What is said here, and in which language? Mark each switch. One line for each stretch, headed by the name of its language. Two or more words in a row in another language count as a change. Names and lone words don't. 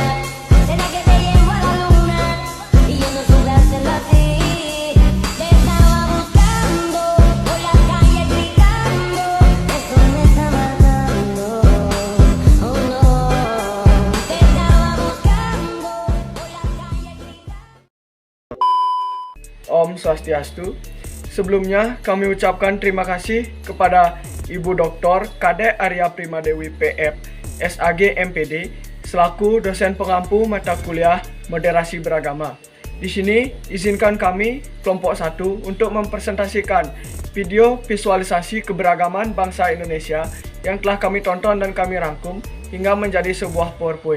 Spanish: Será que te llevo a la luna y yo no supe hacerlo así. Te estaba buscando por la calle gritando, esto me está matando. Oh no, te estaba buscando por la calle gritando.
Indonesian: Om Swastiastu. Sebelumnya kami ucapkan terima kasih kepada Ibu Dr. Kadek Arya Primadewi PF, SAG MPD, selaku dosen pengampu mata kuliah Moderasi Beragama. Di sini izinkan kami kelompok 1 untuk mempresentasikan video visualisasi keberagaman bangsa Indonesia yang telah kami tonton dan kami rangkum hingga menjadi sebuah PowerPoint.